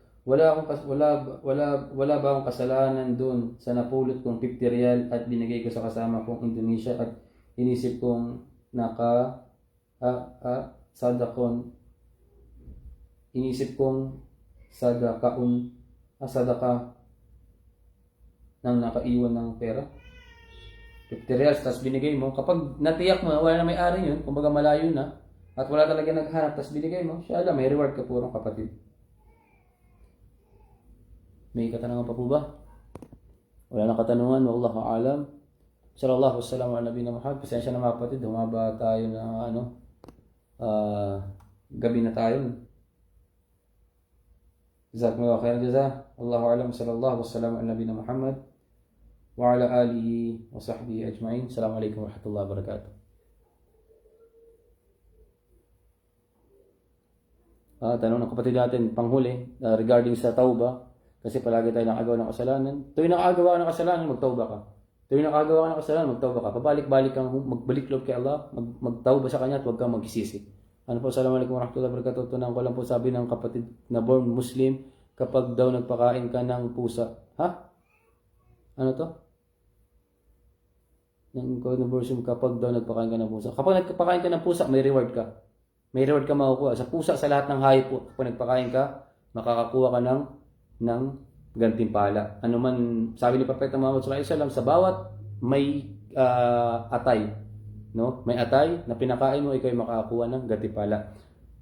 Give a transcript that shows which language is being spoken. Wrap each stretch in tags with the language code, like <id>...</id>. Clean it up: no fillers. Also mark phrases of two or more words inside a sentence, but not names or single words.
<tl>Wala ba akong kasalanan doon sa napulot kong 50 riyal at binigay ko sa kasama kong Indonesia at inisip kong sadaka nang nakaiwan ng pera? 50 reals, tapos binigay mo. Kapag natiyak mo, wala na may-ari yun, kumbaga malayo na, at wala talaga naghanap, tapos binigay mo, siya alam, may reward ka po ng kapatid. May katanungan pa po ba? Wala na katanungan,</tl> <ar>والله أعلم. صلى الله وسلم على نبينا محمد.</ar> <tl>Pasensya na mga kapatid, humaba tayo na gabi na tayo.</tl> <ar>جزاكم الله خيرا جزاء. الله أعلم. صلى الله وسلم على نبينا محمد وعلى آله وصحبه أجمعين. السلام عليكم ورحمة الله وبركاته.</ar> <tl>Tanong ng kapatid natin, panghuli, regarding sa tauba. Kasi palagi tayo nakagawa ng kasalanan. Tuwing nakagawa ng kasalanan, magtauba ka. Tuwing nakagawa ng kasalanan, magtauba ka. Pabalik-balik kang magbalik loob kay Allah, magtauba sa Kanya at huwag kang magsisisi. Ano po,</tl> <ar>السلام عليكم ورحمة الله وبركاته.</ar> <tl>Tunang ko lang po sabi ng kapatid na born Muslim, kapag daw nagpakain ka ng pusa. Ha? Ano to? Kapag daw nagpakain ka ng pusa. Kapag nagpakain ka ng pusa, may reward ka. May reward ka makukuha. Sa pusa, sa lahat ng hayop po, kapag nagpakain ka, makakakuha ka ng gantimpala. Ano man, sabi ni Propeta Muhammad</tl> <ar>صلى الله عليه وسلم,</ar> <tl>sa bawat may atay, no? May atay na pinakain mo, ikaw ay makakakuha ng gantimpala.</tl>